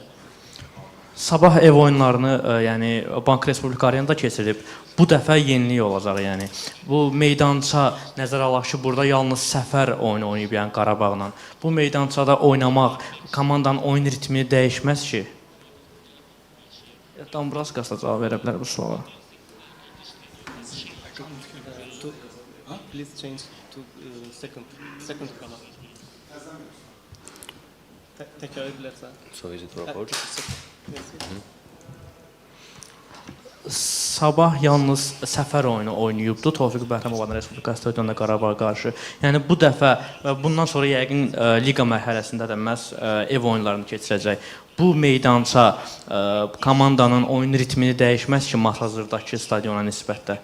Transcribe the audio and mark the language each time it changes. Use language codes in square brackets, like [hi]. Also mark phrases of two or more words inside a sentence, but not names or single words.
[az] Sabah ev oyunlarını, yəni Bank Respublika Arenada keçirib. Bu dəfə yenilik olacaq, yəni. Bu meydança nəzərə alaq ki, burada yalnız səfər oyunu oynayıb, yəni Qarabağla. Bu meydançada oynamaq komandanın oyun ritmini dəyişməz ki. Dambraskas da cavab verə bilər bu suala. [en] Please change to second color. [az] Təkrar edilərsə. [en] So is it recorded? [az] Sabah yalnız səfər oyunu oynayıbdı Tofiq Bəhrəmovun Respublika stadionunda Qarabağa qarşı. Yəni bu dəfə bundan sonra yəqin liqa mərhələsində də məhz ev oyunlarını keçirəcək. Bu meydança komandanın oyun ritmini dəyişməz ki hazırdakı stadiona nisbətdə.